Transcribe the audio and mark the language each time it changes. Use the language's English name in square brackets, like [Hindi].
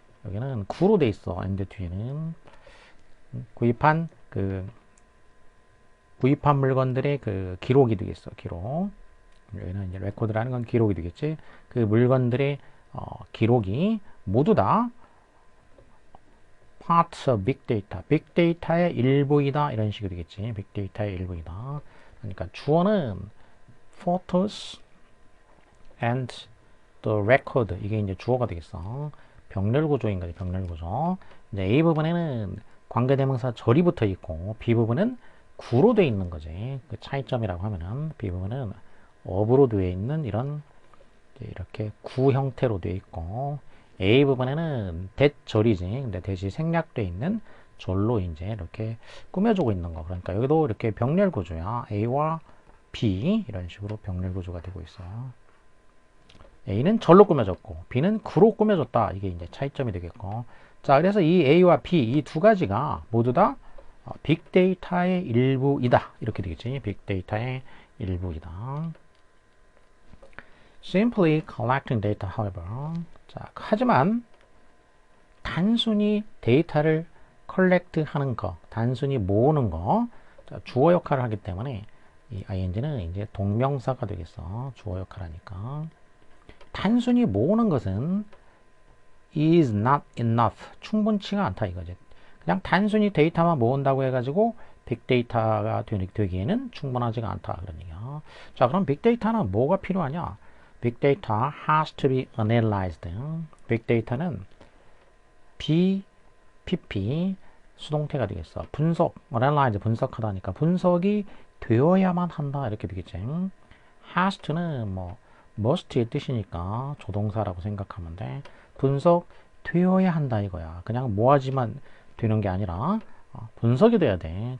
[Korean] 여기는 구로 돼 있어. and 뒤에는 구입한 구입한 물건들의 그 기록이 되겠어. 기록. 여기는 이제 레코드라는 건 기록이 되겠지. 그 물건들의 기록이 모두 다 [English] parts of big data. [Korean] 빅데이터의 일부이다. 이런 식으로 되겠지. 빅데이터의 일부이다. 그러니까 주어는 photos and the record. 이게 이제 주어가 되겠어. 병렬 구조인 거지. 병렬 구조. 이제 A 부분에는 관계대명사 절이 붙어 있고 B 부분은 구로 되어 있는 거지. 그 차이점이라고 하면은 B 부분은 업으로 되어 있는 이렇게 구 형태로 되어 있고 A 부분에는 대절이지. 근데 대시 생략되어 있는 절로 이제 이렇게 꾸며주고 있는 거. 그러니까 여기도 이렇게 병렬 구조야. A와 B 이런 식으로 병렬 구조가 되고 있어요. A는 절로 꾸며졌고 B는 구로 꾸며졌다. 이게 이제 차이점이 되겠고. 자, 그래서 이 A와 B 이 두 가지가 모두 다 빅데이터의 일부이다. 이렇게 되겠지. 빅데이터의 일부이다. [English] Simply collecting data, however. [Korean] 자, 하지만 단순히 데이터를 컬렉트 하는 거, 단순히 모으는 거, 자, 주어 역할을 하기 때문에 이 ing는 이제 동명사가 되겠어. 주어 역할을 하니까. 단순히 모으는 것은 [English] is not enough. [Korean] 충분치가 않다 이거지. 그냥 단순히 데이터만 모은다고 해가지고 빅데이터가 되기에는 충분하지가 않다. 그런 얘기야. 자, 그럼 빅데이터는 뭐가 필요하냐? [English] 빅데이터 has to be analyzed. [Korean] 빅데이터는 BPP 수동태가 되겠어. 분석, analyze 분석하다니까 분석이 되어야만 한다 이렇게 되겠지. has to는 뭐 must의 뜻이니까 조동사라고 생각하면 돼. 분석 되어야 한다 이거야. 그냥 뭐하지만 되는 게 아니라 분석이 돼야 돼.